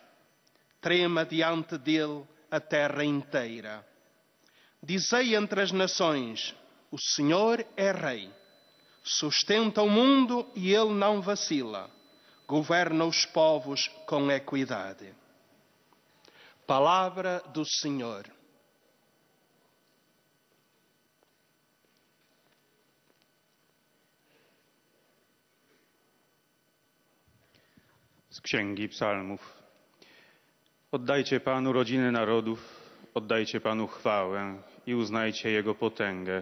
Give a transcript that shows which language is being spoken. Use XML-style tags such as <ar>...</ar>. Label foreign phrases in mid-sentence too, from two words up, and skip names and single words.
<pt>Trema diante dele a terra inteira. Dizei entre as nações, o Senhor é Rei. Sustenta o mundo e ele não vacila. Governa os povos com equidade. Palavra do Senhor.</pt> <pl>Z Księgi Psalmów. Oddajcie Panu rodziny narodów, oddajcie Panu chwałę i uznajcie Jego potęgę.</pl>